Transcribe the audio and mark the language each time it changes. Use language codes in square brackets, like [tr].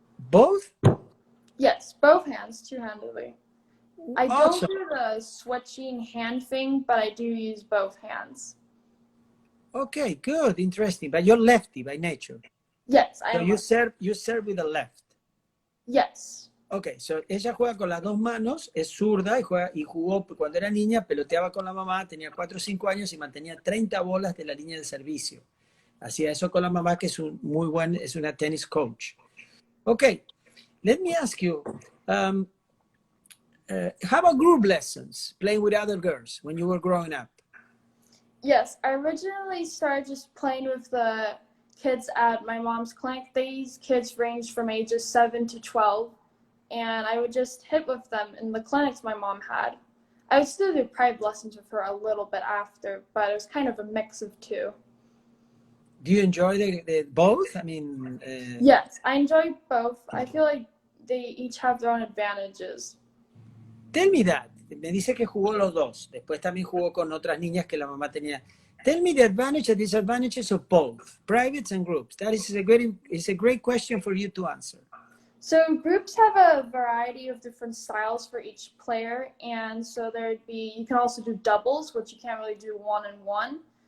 [en] Both? Yes, both hands, two-handedly. I don't Awesome. do the switching hand thing, but I do use both hands. Okay, good, interesting. But you're lefty by nature. Yes, I So am. you serve with the left. Yes. [es] Ok, so ella juega con las dos manos, es zurda y jugó cuando era niña, peloteaba con la mamá, tenía 4 o 5 años y mantenía 30 bolas de la línea de servicio. Hacía eso con la mamá, que es es una tennis coach. [en] Ok, let me ask you, how about group lessons, playing with other girls when you were growing up? Yes, I originally started just playing with the kids at my mom's clinic. These kids ranged from ages 7 to 12, and I would just hit with them in the clinics my mom had. I would still do private lessons with her a little bit after, but it was kind of a mix of two. Do you enjoy the both? I mean, Yes, I enjoy both. I feel like they each have their own advantages. tell me that. [es] Me dice que jugó los dos. Después también jugó con otras niñas que la mamá tenía. [en] Tell me the advantages and disadvantages of both, privates and groups. That is a great question for you to answer. So groups have a variety of different styles for each player, and so you can also do doubles, which you can't really do one-on-one.